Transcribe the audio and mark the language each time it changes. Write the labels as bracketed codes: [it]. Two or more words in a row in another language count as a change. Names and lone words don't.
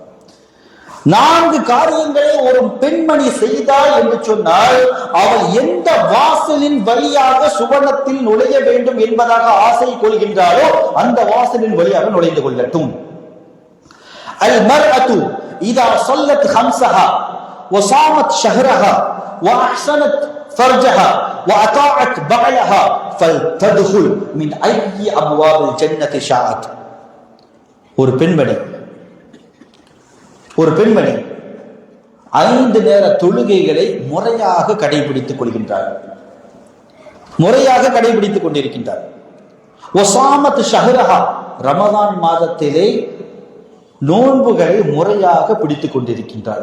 [ta] 4 காரியங்களை ஒரு பெண்மணி செய்தாள் என்று சொன்னால் அவள் எந்த வாசலின் வழியாக சுவனத்தில் நுழைய வேண்டும் என்பதாக ஆசை கொள்கின்றாளோ அந்த வாசலின் வழியாக நுழைந்து கொள்ளட்டும். [ar] المرأة إذا صلت خمسها وصامت شهرها واحسنت فرجها واطاعت بعلها فلتدخل من اي ابواب الجنه شاءت. [ta] ஒரு பெண்மணி 5 நேர தொழுகைகளை முறையாக கடைபிடித்துக் கொள்கின்றார், முறையாக கடைபிடித்துக் கொண்டிருக்கின்றார். [ar] وصامت شهرها, [ta] ரமதான் மாதத்திலே நோன்புகளை முறையாக பிடித்துக் கொண்டிருக்கின்றார்.